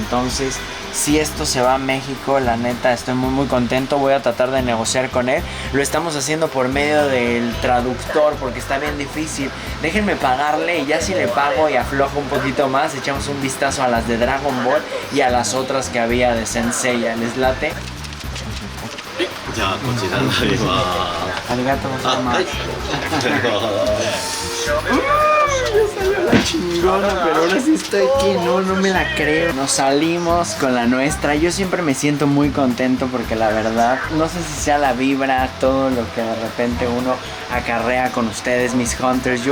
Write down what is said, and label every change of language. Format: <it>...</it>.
<es>Entonces, si esto se va a México, la neta estoy muy muy contento. Voy a tratar de negociar con él. Lo estamos haciendo por medio del traductor porque está bien difícil. Déjenme pagarle y ya si le pago y aflojo un poquito más, echamos un vistazo a las de Dragon Ball y a las otras que había de Saint Seiya. ¿Les late?</es> <ja>じゃあこちらになります。ありがとうございます。</ja> <es>La chingona, pero ahora sí estoy aquí, no me la creo. Nos salimos con la nuestra. Yo siempre me siento muy contento porque la verdad, no sé si sea la vibra, todo lo que de repente uno acarrea con ustedes, mis Hunters.</es>